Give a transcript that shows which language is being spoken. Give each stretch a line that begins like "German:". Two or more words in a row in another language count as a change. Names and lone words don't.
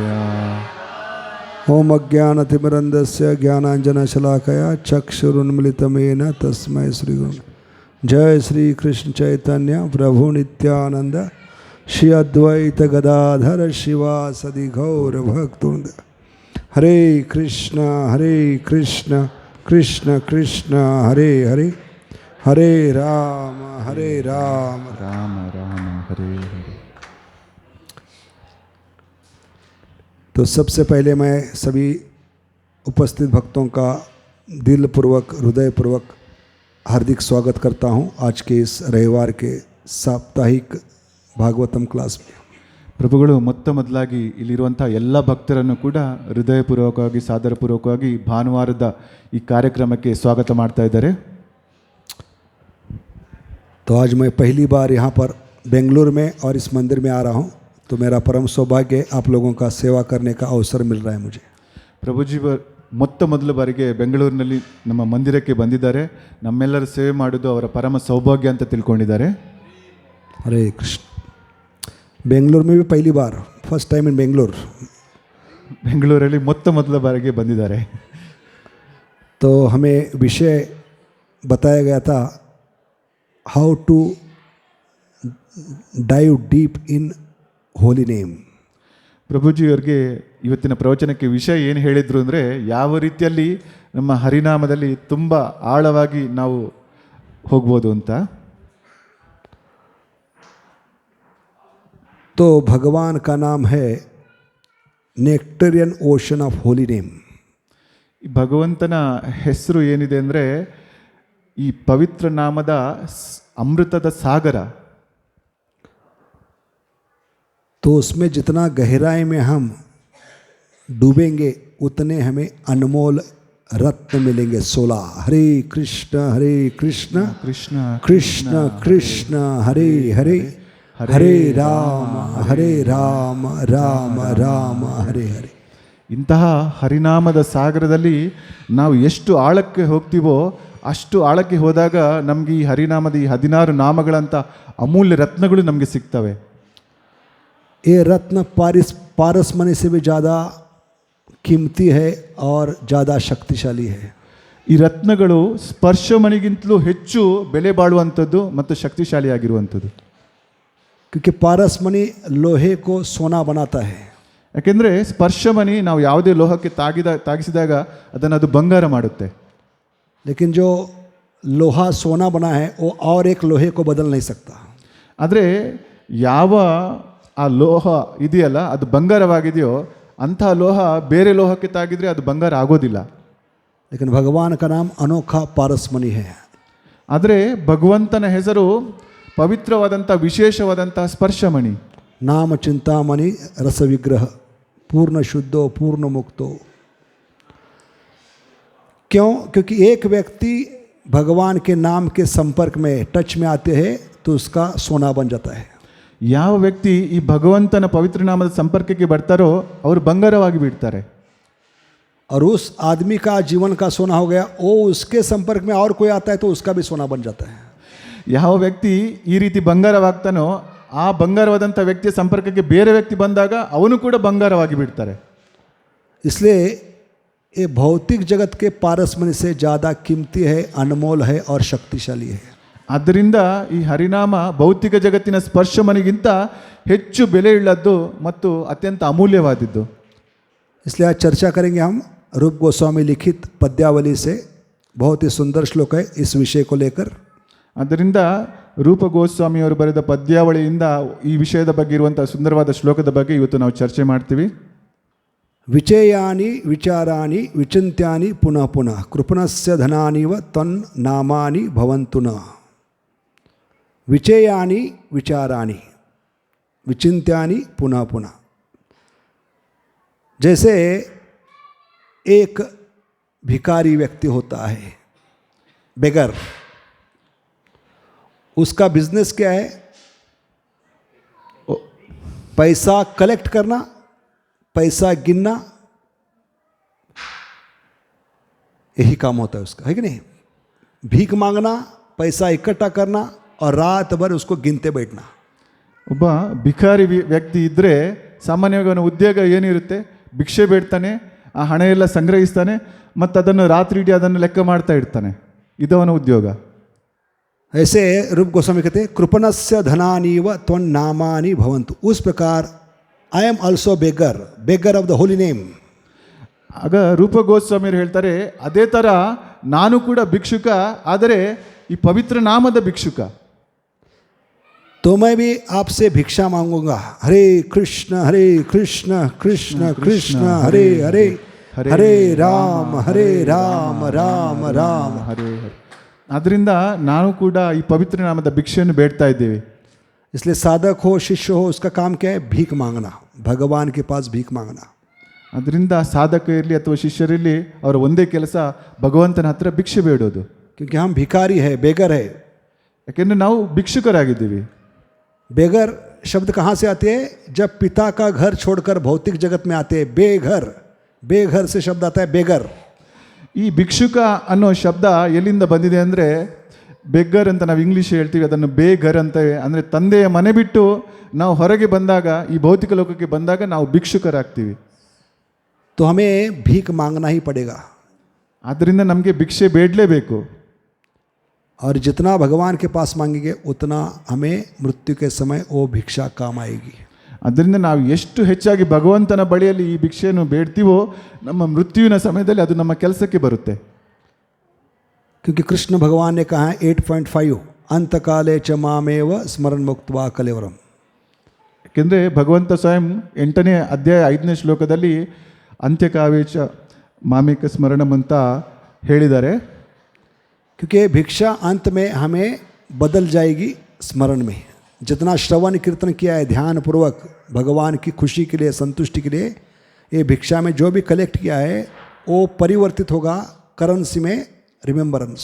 Sanskrit: ओम अज्ञानतिमिरन्दस्य ज्ञानाञ्जनशलाकया चक्षुरुन्मिलितमेन तस्मै श्रीगुरुवे जय श्री कृष्ण चैतन्य प्रभु नित्यानंद श्री अद्वैत गदाधर शिवासदि गौर भक्तवृंद हरे कृष्ण कृष्ण कृष्ण हरे हरे हरे राम राम राम हरे हरे।
Hindi: तो सबसे पहले मैं सभी उपस्थित भक्तों का दिलपूर्वक हृदयपूर्वक हार्दिक स्वागत करता हूं आज के इस रविवार के साप्ताहिक भागवतम क्लास में।
Kannada: ಪ್ರಭುಗಳು ಮೊದಲಾಗಿ ಇಲ್ಲಿರುವಂಥ ಎಲ್ಲ ಭಕ್ತರನ್ನು ಕೂಡ ಹೃದಯಪೂರ್ವಕವಾಗಿ ಸಾದರಪೂರ್ವಕವಾಗಿ ಭಾನುವಾರದ ಈ ಕಾರ್ಯಕ್ರಮಕ್ಕೆ ಸ್ವಾಗತ ಮಾಡ್ತಾ ಇದ್ದಾರೆ.
Hindi: तो आज मैं पहली बार यहाँ पर बेंगलुरु में और इस मंदिर में आ रहा हूँ, तो मेरा परम सौभाग्य आप लोगों का सेवा करने का अवसर मिल रहा है मुझे.
Kannada: ಪ್ರಭುಜಿ ಮೊದಲ ಬಾರಿಗೆ ಬೆಂಗಳೂರಿನಲ್ಲಿ ನಮ್ಮ ಮಂದಿರಕ್ಕೆ ಬಂದಿದ್ದಾರೆ. ನಮ್ಮೆಲ್ಲರ ಸೇವೆ ಮಾಡೋದು ಅವರ ಪರಮ ಸೌಭಾಗ್ಯ ಅಂತ ತಿಳ್ಕೊಂಡಿದ್ದಾರೆ.
Hindi: हरे कृष्ण. बेंगलुरु में भी पहली बार,
English: first time in Bengaluru.
Kannada: ಬೆಂಗಳೂರಲ್ಲಿ ಮೊದಲ ಬಾರಿಗೆ ಬಂದಿದ್ದಾರೆ.
Hindi: तो हमें विषय बताया गया था
English: how to dive deep in holy name.
Kannada: ಪ್ರಭುಜಿಯವರಿಗೆ ಇವತ್ತಿನ ಪ್ರವಚನಕ್ಕೆ ವಿಷಯ ಏನು ಹೇಳಿದರು ಅಂದರೆ, ಯಾವ ರೀತಿಯಲ್ಲಿ ನಮ್ಮ ಹರಿನಾಮದಲ್ಲಿ ತುಂಬ ಆಳವಾಗಿ ನಾವು ಹೋಗ್ಬೋದು ಅಂತ.
Hindi: तो भगवान का नाम है
English: nectarean ocean of holy name.
Kannada: ಭಗವಂತನ ಹೆಸರು ಏನಿದೆ ಅಂದರೆ ಈ ಪವಿತ್ರ ನಾಮದ ಅಮೃತದ ಸಾಗರ.
Hindi: तो उसमें जितना गहराई में हम डूबेंगे उतने हमें अनमोल रत्न मिलेंगे.
Sanskrit: 16 हरे कृष्ण ಕೃಷ್ಣ कृष्ण कृष्ण हरे हरे हरे राम राम राम हरे हरे.
Kannada: ಇಂತಹ ಹರಿನಾಮದ ಸಾಗರದಲ್ಲಿ ನಾವು ಎಷ್ಟು ಆಳಕ್ಕೆ ಹೋಗ್ತೀವೋ ಅಷ್ಟು ಆಳಕ್ಕೆ ಹೋದಾಗ ನಮಗೆ ಈ ಹರಿನಾಮದ ಈ 16 ನಾಮಗಳಂಥ ಅಮೂಲ್ಯ ರತ್ನಗಳು ನಮಗೆ ಸಿಗ್ತವೆ.
Hindi: ये रत्न पारस मणि से भी ज़्यादा कीमती है और ज़्यादा शक्तिशाली है.
Kannada: ಈ ರತ್ನಗಳು ಸ್ಪರ್ಶಮಣಿಗಿಂತಲೂ ಹೆಚ್ಚು ಬೆಲೆ ಬಾಳುವಂಥದ್ದು ಮತ್ತು ಶಕ್ತಿಶಾಲಿಯಾಗಿರುವಂಥದ್ದು.
Hindi: क्योंकि पारस मणि लोहे को सोना बनाता है.
Kannada: ಯಾಕೆಂದರೆ ಸ್ಪರ್ಶಮಣಿ ನಾವು ಯಾವುದೇ ಲೋಹಕ್ಕೆ ತಾಗಿಸಿದಾಗ ಅದನ್ನು ಅದು ಬಂಗಾರ ಮಾಡುತ್ತೆ.
Hindi: लेकिन जो लोहा सोना बना है वो और एक लोहे को बदल नहीं सकता.
Kannada: ಆದರೆ ಯಾವ ಆ ಲೋಹ ಇದೆಯಲ್ಲ ಅದು ಬಂಗಾರವಾಗಿದೆಯೋ ಅಂಥ ಲೋಹ ಬೇರೆ ಲೋಹಕ್ಕೆ ತಾಗಿದ್ರೆ ಅದು ಬಂಗಾರ ಆಗೋದಿಲ್ಲ.
Hindi: लेकिन भगवान का नाम अनोखा पारस मणि है.
Kannada: ಆದರೆ ಭಗವಂತನ ಹೆಸರು ಪವಿತ್ರವಾದಂಥ ವಿಶೇಷವಾದಂಥ ಸ್ಪರ್ಶಮಣಿ.
Sanskrit: नाम चिंतामणि रस विग्रह पूर्ण शुद्धो पूर्ण मुक्तो.
Hindi: क्यों? क्योंकि एक व्यक्ति भगवान के नाम के संपर्क में टच में आते हैं तो उसका सोना बन जाता है.
Kannada: ಯಾವ ವ್ಯಕ್ತಿ ಈ ಭಗವಂತನ ಪವಿತ್ರ ನಾಮದ ಸಂಪರ್ಕಕ್ಕೆ ಬರ್ತಾರೋ ಅವರು ಬಂಗಾರವಾಗಿ ಬಿಡ್ತಾರೆ.
Hindi: और उस आदमी का जीवन का सोना हो गया, वो उसके संपर्क में और कोई आता है तो उसका भी सोना बन जाता है.
Kannada: ಯಾವ ವ್ಯಕ್ತಿ ಈ ರೀತಿ ಬಂಗಾರವಾಗ್ತಾನೋ ಆ ಬಂಗಾರವಾದಂಥ ವ್ಯಕ್ತಿಯ ಸಂಪರ್ಕಕ್ಕೆ ಬೇರೆ ವ್ಯಕ್ತಿ ಬಂದಾಗ ಅವನು ಕೂಡ ಬಂಗಾರವಾಗಿ ಬಿಡ್ತಾರೆ.
Hindi: इसलिए ये भौतिक जगत के पारस मणि से ज़्यादा कीमती है, अनमोल है और शक्तिशाली है.
Kannada: ಆದ್ದರಿಂದ ಈ ಹರಿನಾಮ ಭೌತಿಕ ಜಗತ್ತಿನ ಸ್ಪರ್ಶಮಣಿಗಿಂತ ಹೆಚ್ಚು ಬೆಲೆಯುಳ್ಳದ್ದು ಮತ್ತು ಅತ್ಯಂತ ಅಮೂಲ್ಯವಾದದ್ದು.
Hindi: इसलिए आज चर्चा करेंगे हम रूप गोस्वामी लिखित पद्यावली से. बहुत ही सुंदर श्लोक है इस विषय को लेकर.
Kannada: ಆದ್ದರಿಂದ ರೂಪ ಗೋಸ್ವಾಮಿಯವರು ಬರೆದ ಪದ್ಯಾವಳಿಯಿಂದ ಈ ವಿಷಯದ ಬಗ್ಗೆ ಇರುವಂಥ ಸುಂದರವಾದ ಶ್ಲೋಕದ ಬಗ್ಗೆ ಇವತ್ತು ನಾವು ಚರ್ಚೆ ಮಾಡ್ತೀವಿ.
Sanskrit: विचेयानि विचाराणि विचिन्त्यानि पुनः पुनः कृपणस्य धनानिव तन्नामानि भवन्तु न. विचेयानि विचाराणि विचिन्त्यानि पुनः पुनः.
Hindi: जैसे एक भिखारी व्यक्ति होता है, बेगर, उसका बिजनेस क्या है? पैसा कलेक्ट करना, पैसा गिनना, यही काम होता है उसका, है कि नहीं? भीख मांगना, पैसा इकट्ठा करना और रात भर उसको गिनते बैठना.
Kannada: ಒಬ್ಬ ಭಿಕಾರಿ ವ್ಯಕ್ತಿ ಇದ್ದರೆ ಸಾಮಾನ್ಯವಾಗಿ ಅವನ ಉದ್ಯೋಗ ಏನಿರುತ್ತೆ, ಭಿಕ್ಷೆ ಬೇಡ್ತಾನೆ, ಆ ಹಣ ಎಲ್ಲ ಸಂಗ್ರಹಿಸ್ತಾನೆ ಮತ್ತು ಅದನ್ನು ರಾತ್ರಿ ಇಡೀ ಅದನ್ನು ಲೆಕ್ಕ ಮಾಡ್ತಾ ಇರ್ತಾನೆ. ಇದು ಅವನ ಉದ್ಯೋಗ.
Hindi: ऐसे रूप गोस्वामी कहते हैं
Sanskrit: कृपणस्य धनानीव त्वन्नामानि भवन्तु.
Hindi: उस प्रकार
English: I am also beggar of the holy name.
Kannada: ಆಗ ರೂಪ ಗೋಸ್ವಾಮಿಯವರು ಹೇಳ್ತಾರೆ, ಅದೇ ಥರ ನಾನು ಕೂಡ ಭಿಕ್ಷುಕ, ಆದರೆ ಈ ಪವಿತ್ರ ನಾಮದ ಭಿಕ್ಷುಕ.
Hindi: तो मैं भी आपसे भिक्षा मांगूंगा.
Sanskrit: हरे कृष्ण कृष्ण कृष्ण हरे हरे ಹರೇ ರಾಮ ಹರೇ ರಾಮ ರಾಮ ರಾಮ ಹರೇ ಹರೇ.
Kannada: ಅದರಿಂದ ನಾವು ಕೂಡ ಈ ಪವಿತ್ರ ನಾಮದ ಭಿಕ್ಷೆಯನ್ನು ಬೇಡ್ತಾ ಇದ್ದೇವೆ.
Hindi: इसलिए साधक हो शिष्य हो उसका काम क्या है? भीख मांगना, भगवान के पास भीख मांगना.
Kannada: ಅದರಿಂದ ಸಾಧಕ ಇರಲಿ ಅಥವಾ ಶಿಷ್ಯರಿರಲಿ ಅವರ ಒಂದೇ ಕೆಲಸ ಭಗವಂತನ ಹತ್ರ ಭಿಕ್ಷೆ ಬೇಡೋದು.
Hindi: क्योंकि हम भिखारी है, बेगर है.
Kannada: ಯಾಕೆಂದರೆ ನಾವು ಭಿಕ್ಷುಕರಾಗಿದ್ದೀವಿ.
Hindi: बेगर शब्द कहाँ से आते हैं? जब पिता का घर छोड़कर भौतिक जगत में आते हैं. बेघर, बेघर से शब्द आता है बेगर.
Kannada: ಈ ಭಿಕ್ಷುಕ ಅನ್ನೋ ಶಬ್ದ ಎಲ್ಲಿಂದ ಬಂದಿದೆ ಅಂದರೆ ಬೆಗ್ಗರ್ ಅಂತ ನಾವು ಇಂಗ್ಲೀಷ್ ಹೇಳ್ತೀವಿ, ಅದನ್ನು ಬೇಘರ್ ಅಂತೇವೆ. ಅಂದರೆ ತಂದೆಯ ಮನೆ ಬಿಟ್ಟು ನಾವು ಹೊರಗೆ ಬಂದಾಗ, ಈ ಭೌತಿಕ ಲೋಕಕ್ಕೆ ಬಂದಾಗ ನಾವು ಭಿಕ್ಷುಕರಾಗ್ತೀವಿ.
Hindi: तो हमें भीख मांगना ही पड़ेगा.
Kannada: ಆದ್ದರಿಂದ ನಮಗೆ ಭಿಕ್ಷೆ ಬೇಡಲೇಬೇಕು.
Hindi: और जितना भगवान के पास मांगेंगे उतना हमें मृत्यु के समय वो भिक्षा काम आएगी.
Kannada: ಅದರಿಂದ ನಾವು ಎಷ್ಟು ಹೆಚ್ಚಾಗಿ ಭಗವಂತನ ಬಳಿಯಲ್ಲಿ ಈ ಭಿಕ್ಷೆಯನ್ನು ಬೇಡ್ತೀವೋ ನಮ್ಮ ಮೃತ್ಯುವಿನ ಸಮಯದಲ್ಲಿ ಅದು ನಮ್ಮ ಕೆಲಸಕ್ಕೆ ಬರುತ್ತೆ.
Hindi: क्योंकि कृष्ण भगवान ने कहा है 8.5
Sanskrit: अंतकाले च मामेव स्मरण मुक्त्वा कलेवरम.
Kannada: ಯಾಕೆಂದರೆ ಭಗವಂತ ಸ್ವಯಂ 8ನೇ ಅಧ್ಯಾಯ 5ನೇ ಶ್ಲೋಕದಲ್ಲಿ
Sanskrit: ಅಂತ್ಯಕಾವೇಚ ಮಾಮೇಕ ಸ್ಮರಣಂ
Kannada: ಅಂತ ಹೇಳಿದ್ದಾರೆ.
Hindi: क्योंकि भिक्षा अंत में हमें बदल जाएगी स्मरण में. जितना श्रवण कीर्तन किया है ध्यान पूर्वक भगवान की खुशी के लिए, संतुष्टि के लिए, ये भिक्षा में जो भी कलेक्ट किया है वो परिवर्तित होगा करेंसी में, रिमेंबरेंस.